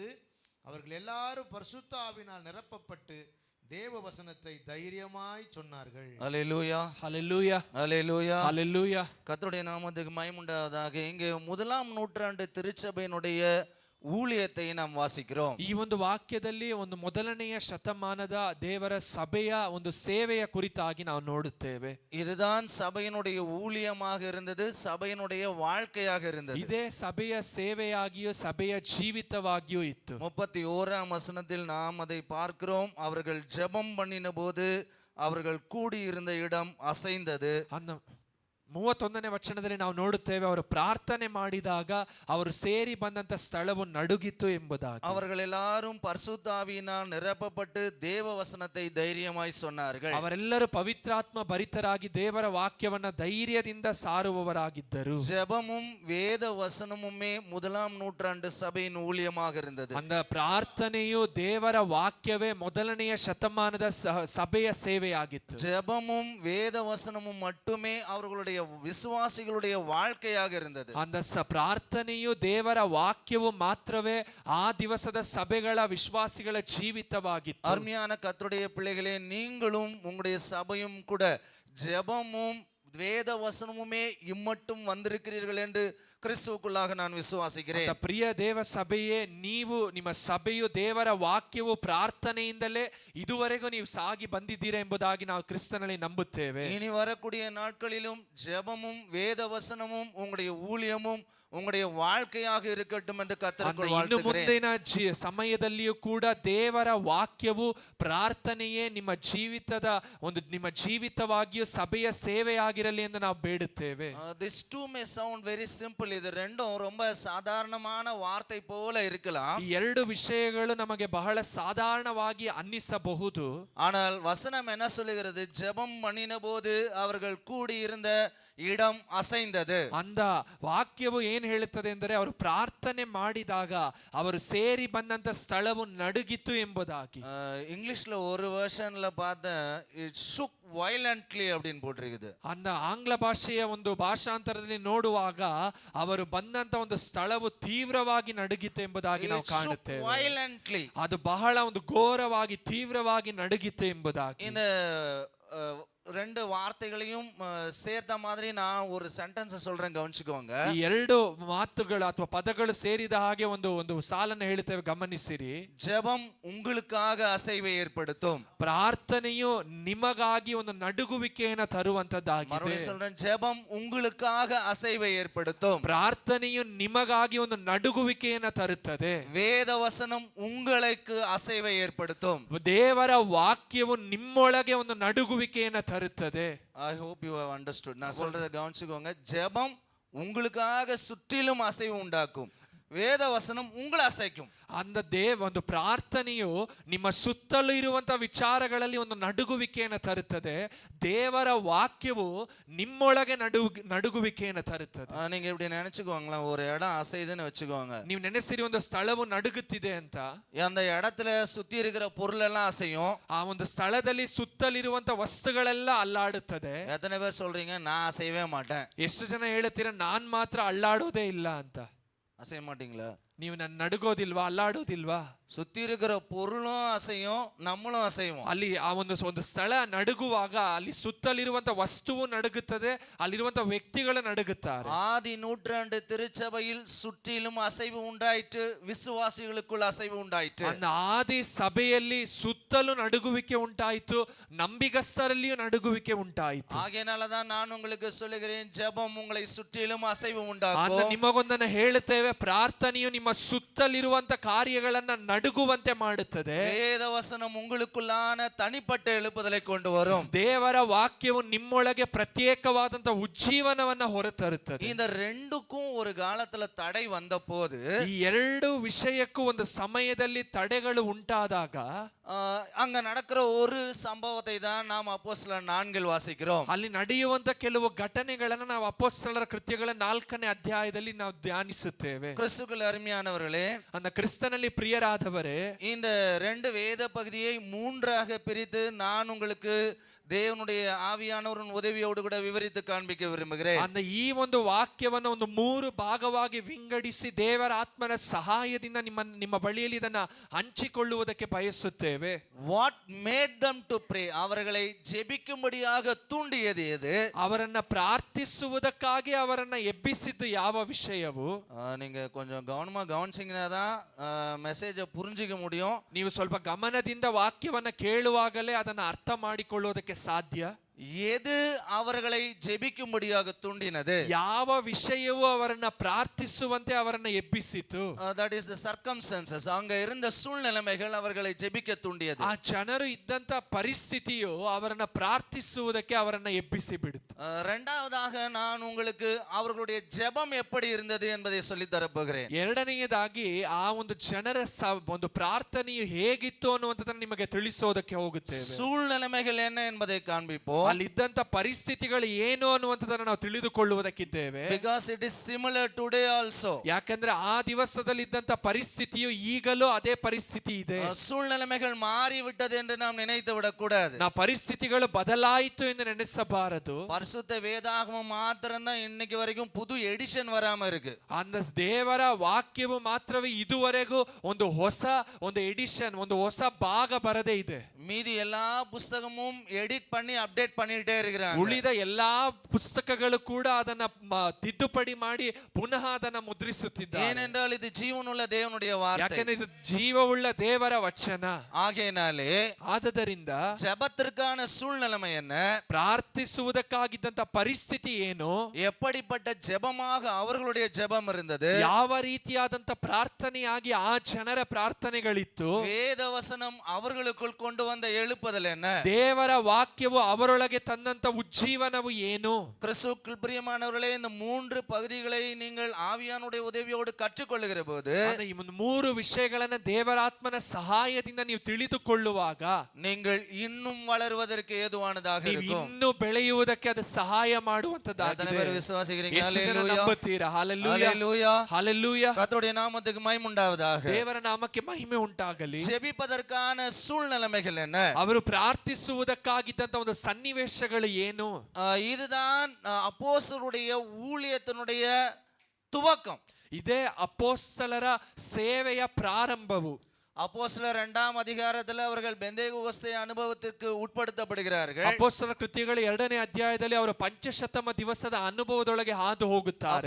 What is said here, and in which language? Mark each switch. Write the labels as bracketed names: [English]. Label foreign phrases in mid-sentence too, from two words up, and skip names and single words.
[Tamil] அவர்கள் எல்லாரும் பரிசுத்த ஆவியினால் நிரப்பப்பட்டு தேவ வசனத்தை தைரியமாய் சொன்னார்கள். அல்லேலூயா, ஹல்லேலூயா, அல்லேலூயா, ஹல்லேலூயா. கர்த்தருடைய நாமத்துக்கு மகிமை உண்டாவதாக. இங்கே 1ஆம் நூற்றாண்டு திருச்சபையினுடைய ஊழியத்தை நாம் வாசிக்கிறோம். [Kannada] ಈ ಒಂದು ವಾಕ್ಯದಲ್ಲಿ ಒಂದು ಮೊದಲನೆಯ ಶತಮಾನದ ದೇವರ ಸಭೆಯ ಒಂದು ಸೇವೆಯ ಕುರಿತಾಗಿ ನಾವು ನೋಡುತ್ತೇವೆ. [Tamil] இதுதான் சபையினுடைய ஊழியமாக இருந்தது, சபையினுடைய வாழ்க்கையாக இருந்தது. [Kannada] ಇದೇ ಸಭೆಯ ಸೇವೆಯಾಗಿಯೂ ಸಭೆಯ ಜೀವಿತವಾಗಿಯೂ ಇತ್ತು. [Tamil] 31ஆம் வசனத்தில் நாம் அதை பார்க்கிறோம். அவர்கள் ஜெபம் பண்ணின போது அவர்கள் கூடியிருந்த இடம் அசைந்தது. [Kannada] 31ನೇ ವಚನದಲ್ಲಿ ನಾವು ನೋಡುತ್ತೇವೆ, ಅವರು ಪ್ರಾರ್ಥನೆ ಮಾಡಿದಾಗ ಅವರು ಸೇರಿ ಬಂದಂತ ಸ್ಥಳವು ನಡುಗಿತು ಎಂಬುದಾಗಿ. [Tamil] அவர்கள் எல்லாரும் பரிசுத்த ஆவியினால் நிரப்பப்பட்டு தேவ வசனத்தை தைரியமாய் சொன்னார்கள். [Kannada] ಅವರೆಲ್ಲರೂ ಪವಿತ್ರಾತ್ಮ ಭರಿತರಾಗಿ ದೇವರ ವಾಕ್ಯವನ್ನ ಧೈರ್ಯದಿಂದ ಸಾರುವವರಾಗಿದ್ದರು. [Tamil] ஜெபமும் வேத வசனமுமே 1ஆம் நூற்றாண்டு சபையின் ஊழியமாக இருந்தது. [Kannada] அந்த ಪ್ರಾರ್ಥನೆಯು ದೇವರ ವಾಕ್ಯವೇ ಮೊದಲನೆಯ ಶತಮಾನದ ಸಭೆಯ ಸೇವೆಯಾಗಿತ್ತು. [Tamil] ஜெபமும் வேத வசனமும் மட்டுமே அவர்களுடைய விசுவாசிகளுடைய வாழ்க்கையாக இருந்தது. [Kannada] அந்த ಪ್ರಾರ್ಥನೆಯು ದೇವರ ವಾಕ್ಯವು ಮಾತ್ರವೇ ಆ ದಿವಸದ ಸಭೆಗಳ ವಿಶ್ವಾಸಿಗಳ ಜೀವಿತವಾಗಿತ್ತು. [Tamil] அருமையான கர்த்தருடைய பிள்ளைகளே, நீங்களும் உங்களுடைய சபையும் கூட ஜெபமும் வேத வசனமுமே இம்மட்டும் வந்திருக்கிறீர்கள் என்று கிறிஸ்துவுக்குள்ளாக நான் விசுவாசிக்கிறேன். [Kannada] ಅಂತ ಪ್ರಿಯ ದೇವ ಸಭೆಯೇ, ನೀವು ನಿಮ್ಮ ಸಭೆಯು ದೇವರ ವಾಕ್ಯವು ಪ್ರಾರ್ಥನೆಯಿಂದಲೇ ಇದುವರೆಗೂ ನೀವು ಸಾಗಿ ಬಂದಿದ್ದೀರಾ ಎಂಬುದಾಗಿ ನಾವು ಕ್ರಿಸ್ತನಲ್ಲಿ ನಂಬುತ್ತೇವೆ. [Tamil] இனி வரக்கூடிய நாட்களிலும் ஜெபமும் வேத வசனமும் உங்களுடைய ஊழியமும் உங்களுடைய வாழ்க்கையாக இருக்கட்டும் என்று கர்த்தருக்குள் [Kannada] ಇನ್ನು [Tamil] வாழ்த்துகிறேன். [Kannada] ಮುಂದಿನ ಸಮಯದಲ್ಲಿಯೂ ಕೂಡ ದೇವರ ವಾಕ್ಯವು ಪ್ರಾರ್ಥನೆಯೇ ನಿಮ್ಮ ಜೀವಿತವಾಗಿಯೂ ಸಭೆಯ ಸೇವೆಯಾಗಿರಲಿ ಎಂದು ನಾವು ಬೇಡುತ್ತೇವೆ. [English] This too may sound very simple. [Tamil] இது ரெண்டும் ரொம்ப சாதாரணமான வார்த்தை போல இருக்கலாம். [Kannada] ಈ ಎರಡು ವಿಷಯಗಳು ನಮಗೆ ಬಹಳ ಸಾಧಾರಣವಾಗಿ ಅನ್ನಿಸಬಹುದು. [Tamil] ஆனால் வசனம் என்ன சொல்லுகிறது? ஜெபம் பண்ணின போது அவர்கள் கூடி இருந்த இடம் அசைந்தது. [Kannada] ಅಂದ ವಾಕ್ಯವು ಏನ್ ಹೇಳುತ್ತದೆ ಎಂದರೆ, ಅವರು ಪ್ರಾರ್ಥನೆ ಮಾಡಿದಾಗ ಅವರು ಸೇರಿ ಬಂದಂತ ಸ್ಥಳವು ನಡುಗಿತು ಎಂಬುದಾಗಿ. [Tamil] இங்கிலீஷ்ல ஒரு வெர்ஷன்ல பார்த்தேன், [English] it shook violently [Tamil] அப்படின்னு போட்டிருக்குது. [Kannada] ಅಂದ ಆಂಗ್ಲ ಭಾಷೆಯ ಒಂದು ಭಾಷಾಂತರದಲ್ಲಿ ನೋಡುವಾಗ ಅವರು ಬಂದಂತ ಒಂದು ಸ್ಥಳವು ತೀವ್ರವಾಗಿ ನಡುಗಿತು ಎಂಬುದಾಗಿ ನಾವು ಕಾಣುತ್ತೇವೆ. [English] violently. [Kannada] ಅದು ಬಹಳ ಒಂದು ಘೋರವಾಗಿ ತೀವ್ರವಾಗಿ ನಡುಗಿತು ಎಂಬುದಾಗಿ. [Tamil] இந்த ரெண்டு வார்த்தைகளையும் சேர்த்த மாதிரி நான் ஒரு சென்டென்ஸ் சொல்றேன், கவனிச்சுக்கோங்க. ಈ ಎರಡು ಮಾತುಗಳು ಅಥವಾ ಪದಗಳು ಸೇರಿದ ಹಾಗೆ ಒಂದು ಸಾಲನ್ನು ಹೇಳುತ್ತೇವೆ, ಗಮನಿಸಿರಿ. ஜெபம் உங்களுக்காக அசைவை ஏற்படுத்தும். [Kannada] ಪ್ರಾರ್ಥನೆಯು ನಿಮಗಾಗಿ ಒಂದು ನಡುಗುವಿಕೆಯನ್ನು ತರುವಂತದ್ದಾಗಿದೆ. [Tamil] மறுபடியும் சொல்றேன், ஜெபம் உங்களுக்காக அசைவை ஏற்படுத்தும். [Kannada] ಪ್ರಾರ್ಥನೆಯು ನಿಮಗಾಗಿ ಒಂದು ನಡುಗುವಿಕೆಯನ್ನು ತರುತ್ತದೆ. [Tamil] வேத வசனம் உங்களுக்கு அசைவை ஏற்படுத்தும். [Kannada] ದೇವರ ವಾಕ್ಯವು ನಿಮ್ಮೊಳಗೆ ಒಂದು ನಡುಗುವಿಕೆಯನ್ನು ತರುತ್ತದೆ. [English] I hope you have understood. [Tamil] நான் சொல்றதை கவனிச்சுக்கோங்க. ஜெபம் உங்களுக்காக சுற்றிலும் அசைவு உண்டாக்கும். வேத வசனம் உங்களை அசைக்கும். [Kannada] ಅಂದ ಒಂದು ಪ್ರಾರ್ಥನೆಯು ನಿಮ್ಮ ಸುತ್ತಲೂ ಇರುವಂತಹ ವಿಚಾರಗಳಲ್ಲಿ ಒಂದು ನಡುಗುವಿಕೆಯನ್ನು ತರುತ್ತದೆ. ದೇವರ ವಾಕ್ಯವು ನಿಮ್ಮೊಳಗೆ ನಡುಗುವಿಕೆಯನ್ನು ತರುತ್ತದೆ. [Tamil] நீங்க இப்படி நினைச்சுக்கோங்களேன், ஒரு இடம் அசைதுன்னு வச்சுக்கோங்க. [Kannada] ನೀವು ನೆನೆಸಿರಿ ಒಂದು ಸ್ಥಳವು ನಡುಗುತ್ತಿದೆ ಅಂತ. [Tamil] அந்த இடத்துல சுத்தி இருக்கிற பொருள் எல்லாம் அசையும். [Kannada] ಆ ಒಂದು ಸ್ಥಳದಲ್ಲಿ ಸುತ್ತಲಿರುವಂತ ವಸ್ತುಗಳೆಲ್ಲ ಅಲ್ಲಾಡುತ್ತದೆ. [Tamil] எத்தனை பேர் சொல்றீங்க, நான் அசையவே மாட்டேன்? [Kannada] ಎಷ್ಟು ಜನ ಹೇಳ್ತೀರಾ, ನಾನ್ ಮಾತ್ರ ಅಲ್ಲಾಡೋದೇ ಇಲ್ಲ ಅಂತ? [Tamil] அசைய மாட்டீங்களா? [Kannada] ನೀವು ನಡುಗೋದಿಲ್ವಾ, ಅಲ್ಲಾಡೋದಿಲ್ವಾ? [Tamil] சுத்தி இருக்கிற பொருளும் அசையும், நம்மளும் அசையும். [Kannada] ಅಲ್ಲಿ ಆ ಒಂದು ಸ್ಥಳ ನಡುಗುವಾಗ ಅಲ್ಲಿ ಸುತ್ತಲಿರುವಂತ ವಸ್ತುವು ನಡುಗುತ್ತದೆ, ಅಲ್ಲಿರುವಂತ ವ್ಯಕ್ತಿಗಳು ನಡುಗುತ್ತಾರೆ. [Tamil] ஆதி நூற்றாண்டு திருச்சபையில் சுற்றிலும் அசைவு உண்டாயிற்று, விசுவாசிகளுக்குள் அசைவு உண்டாயிற்று. [Kannada] அந்த ಆದಿ ಸಭೆಯಲ್ಲಿ ಸುತ್ತಲೂ ನಡುಗುವಿಕೆ ಉಂಟಾಯಿತು, ನಂಬಿಗಸ್ತರಲ್ಲಿಯೂ ನಡುಗುವಿಕೆ ಉಂಟಾಯಿತು. [Tamil] ஆகையினாலதான் நான் உங்களுக்கு சொல்லுகிறேன், ஜெபம் உங்களை சுற்றிலும் அசைவு [Kannada] ಅಂದ [Tamil] உண்டாக்கும். [Kannada] ನಿಮಗೊಂದನ್ನು ಹೇಳುತ್ತೇವೆ, ಪ್ರಾರ್ಥನೆಯು ನಿಮ್ಮ ಸುತ್ತಲಿರುವಂತ ಕಾರ್ಯಗಳನ್ನ ನಡುಗುವಂತೆ ಮಾಡುತ್ತದೆ. [Tamil] வேத வசனம் உங்களுக்குள்ளான தனிப்பட்ட எழுப்புதலை கொண்டு வரும். [Kannada] ದೇವರ ವಾಕ್ಯವು ನಿಮ್ಮೊಳಗೆ ಪ್ರತ್ಯೇಕವಾದಂತ ಉಜ್ಜೀವನವನ್ನ ಹೊರತರುತ್ತದೆ. [Tamil] இந்த ரெண்டுக்கும் ஒரு காலத்துல தடை வந்த போது, [Kannada] ಈ ಎರಡು ವಿಷಯಕ್ಕೂ ಒಂದು ಸಮಯದಲ್ಲಿ ತಡೆಗಳು ಉಂಟಾದಾಗ [Tamil] அங்க நடக்கிற ஒரு சம்பவத்தை தான் நாம் அப்போஸ்தலர் 4 வாசிக்கிறோம். [Kannada] ಅಲ್ಲಿ ನಡೆಯುವಂತ ಕೆಲವು ಘಟನೆಗಳನ್ನ ನಾವು ಅಪೊಸ್ತಲರ ಕೃತ್ಯಗಳ 4ನೇ ಅಧ್ಯಾಯದಲ್ಲಿ ನಾವು ಧ್ಯಾನಿಸುತ್ತೇವೆ. [Tamil] கிறிஸ்துவுக்குள் அருமையானவர்களே, [Kannada] அந்த கிறிஸ்தನಲ್ಲಿ ಪ್ರಿಯರಾದವರೇ, [Tamil] இந்த ரெண்டு வேத பகுதியை மூன்றாக பிரித்து நான் உங்களுக்கு தேவனுடைய ஆவியானவரின் உதவியோடு கூட விவரித்து காண்பிக்க விரும்புகிறேன். [Kannada] அந்த ಈ ಒಂದು ವಾಕ್ಯವನ್ನು ಒಂದು 3 ಭಾಗವಾಗಿ ವಿಂಗಡಿಸಿ ದೇವರ ಆತ್ಮನ ಸಹಾಯದಿಂದ ನಿಮ್ಮ ಬಳಿಯಲ್ಲಿ ಇದನ್ನ ಹಂಚಿಕೊಳ್ಳುವುದಕ್ಕೆ ಬಯಸುತ್ತೇವೆ. [English] what made them to pray? [Tamil] அவர்களை ஜெபிக்கும்படியாக தூண்டியது எது? [Kannada] ಅವರನ್ನ ಪ್ರಾರ್ಥಿಸುವುದಕ್ಕಾಗಿ ಅವರನ್ನ ಎಬ್ಬಿಸಿದ್ದು ಯಾವ ವಿಷಯವು? [Tamil] நீங்க கொஞ்சம் கவனமா கவனிச்சீங்கன்னா தான் மெசேஜை புரிஞ்சிக்க முடியும். [Kannada] ನೀವು ಸ್ವಲ್ಪ ಗಮನದಿಂದ ವಾಕ್ಯವನ್ನ ಕೇಳುವಾಗಲೇ ಅದನ್ನ ಅರ್ಥ ಮಾಡಿಕೊಳ್ಳುವುದಕ್ಕೆ ಸಾಧ್ಯ. [Tamil] எது அவர்களை ஜெபிக்கும்படியாக தூண்டினது? [Kannada] ಯಾವ ವಿಷಯವು ಅವರನ್ನ ಪ್ರಾರ್ಥಿಸುವಂತೆ ಅವರನ್ನ ಎಬ್ಬಿಸಿತು? [English] that is the circumstances. [Tamil] அங்க இருந்த சூழ்நிலைமைகள் அவர்களை ஜெபிக்க தூண்டியது. [Kannada] ಆ ಜನರು ಇದ್ದಂತ ಪರಿಸ್ಥಿತಿಯು ಅವರನ್ನ ಪ್ರಾರ್ಥಿಸುವುದಕ್ಕೆ ಅವರನ್ನ ಎಬ್ಬಿಸಿ ಬಿಡಿತು. [Tamil] இரண்டாவதாக நான் உங்களுக்கு அவர்களுடைய ஜெபம் எப்படி இருந்தது என்பதை சொல்லி தரப்போகிறேன். [Kannada] ಎರಡನೆಯದಾಗಿ ಆ ಒಂದು ಜನರ ಒಂದು ಪ್ರಾರ್ಥನೆಯು ಹೇಗಿತ್ತು ಅನ್ನುವಂಥದ್ದನ್ನು ನಿಮಗೆ ತಿಳಿಸೋದಕ್ಕೆ ಹೋಗುತ್ತೇವೆ. [Tamil] சூழ்நிலைமைகள் என்ன என்பதை காண்பிப்போம். [Kannada] ಅಲ್ಲಿದ್ದಂತ ಪರಿಸ್ಥಿತಿಗಳು ಏನು ಅನ್ನುವಂಥದ್ದನ್ನು ನಾವು ತಿಳಿದುಕೊಳ್ಳುವುದಕ್ಕಿದ್ದೇವೆ. [English] because it is similar today also. [Kannada] ಯಾಕಂದ್ರೆ ಆ ದಿವಸದಲ್ಲಿ ಇದ್ದಂತ ಪರಿಸ್ಥಿತಿಯು ಈಗಲೂ ಅದೇ ಪರಿಸ್ಥಿತಿ ಇದೆ. [Tamil] சூழ்நிலைமைகள் மாறிவிட்டது என்று நாம் நினைத்து விடக்கூடாது. [Kannada] ನಾವು ಪರಿಸ್ಥಿತಿಗಳು ಬದಲಾಯಿತು ಎಂದು ನೆನೆಸಬಾರದು. [Tamil] பரிசுத்த வேதாகமம் மாத்திரம் தான் இன்னைக்கு வரைக்கும் புது எடிஷன் வராம இருக்கு. [Kannada] அந்த ದೇವರ ವಾಕ್ಯವು ಮಾತ್ರವೇ ಇದುವರೆಗೂ ಒಂದು ಎಡಿಷನ್, ಒಂದು ಹೊಸ ಭಾಗ ಬರದೇ ಇದೆ. [Tamil] மீதி எல்லா புஸ்தகமும் எடிட் பண்ணி அப்டேட் பண்ணிட்டே இருக்கிறாங்க. [Kannada] ಉಳಿದ ಎಲ್ಲಾ ಪುಸ್ತಕಗಳು ಕೂಡ ಅದನ್ನ ತಿದ್ದುಪಡಿ ಮಾಡಿ ಪುನಃ ಅದನ್ನ ಮುದ್ರಿಸುತ್ತಿದ್ದಾರೆ. [Tamil] ஏனென்றால் இது ஜீவனுள்ள தேவனுடைய வார்த்தை. [Kannada] ಯಾಕಂದ್ರೆ ಇದು ಜೀವವುಳ್ಳ ದೇವರ ವಚನ. [Tamil] ஆகையினாலே [Kannada] ಆದದರಿಂದ [Tamil] ஜெபத்திற்கான சூழ்நிலைமை என்ன, [Kannada] ಪ್ರಾರ್ಥಿಸುವುದಕ್ಕಾಗಿದ್ದಂತ ಪರಿಸ್ಥಿತಿ ಏನು, [Tamil] எப்படிப்பட்ட ஜெபமாக அவர்களுடைய ஜெபம் இருந்தது, [Kannada] ಯಾವ ರೀತಿಯಾದಂತ ಪ್ರಾರ್ಥನೆಯಾಗಿ ಆ ಜನರ ಪ್ರಾರ್ಥನೆಗಳಿತ್ತು, [Tamil] வேத வசனம் அவர்களுக்குள் கொண்டு வந்த எழுப்புதல் என்ன, [Kannada] ದೇವರ ವಾಕ್ಯವು ಅವರೊಳಗೆ ತಂದಂತ ಉಜ್ಜೀವನವು ಏನು. [Tamil] கிறிஸ்துவுக்குள் பிரியமானவர்களே, இந்த 3 பகுதிகளை நீங்கள் ஆவியானுடைய உதவியோடு கற்றுக்கொள்ளுகிற போது, [Kannada] ಈ ಮೂರು ವಿಷಯಗಳನ್ನ ದೇವರಾತ್ಮನ ಸಹಾಯದಿಂದ ನೀವು ತಿಳಿದುಕೊಳ್ಳುವಾಗ [Tamil] நீங்கள் இன்னும் வளருவதற்கு ஏதுவானதாக [Kannada] ನೀವು [Tamil] இருக்கும். [Kannada] ಇನ್ನೂ ಬೆಳೆಯುವುದಕ್ಕೆ ಅದು ಸಹಾಯ [Tamil] எத்தனை [Kannada] ಮಾಡುವಂತದ್ದಾಗಿದೆ. [Tamil] பேர் விசுவாசிக்கிறீங்க? [Kannada] ಎಷ್ಟು ಜನ [Tamil] ஹalleluya, [Kannada] ನಂಬುತ್ತೀರಾ? ಹಲ್ಲೆಲೂಯಾ, [Tamil] ஹalleluya. [Kannada] ಹಲ್ಲೆಲೂಯಾ. [Tamil] கர்த்தருடைய நாமத்துக்கு மகிமை உண்டாவதாக. [Kannada] ದೇವರ ನಾಮಕ್ಕೆ ಮಹಿಮೆ ಉಂಟಾಗಲಿ. [Tamil] ஜெபிப்பதற்கான சூழ்நிலைமைகள் என்ன, [Kannada] ಅವರು ಪ್ರಾರ್ಥಿಸುವುದಕ್ಕಾಗಿದ್ದಂತ ಒಂದು ಸನ್ನಿವೇಶಗಳು ಏನು. [Tamil] இதுதான் அப்போஸ்தலருடைய ஊழியத்தினுடைய துவக்கம். [Kannada] ಇದೇ ಅಪೊಸ್ತಲರ ಸೇವೆಯ ಪ್ರಾರಂಭವು. [Tamil] அப்போஸ்தலர் 2ஆம் அதிகாரத்தில் அவர்கள் பெந்தேகோஸ்தே அனுபவத்திற்கு உட்படுத்தப்படுகிறார்கள். [Kannada] ಅಪೊಸ್ತಲರ ಕೃತ್ಯಗಳ 2ನೇ ಅಧ್ಯಾಯದಲ್ಲಿ ಅವರು ಪಂಚಶತಮ ದಿವಸದ ಅನುಭವದೊಳಗೆ ಹಾದು ಹೋಗುತ್ತಾರೆ.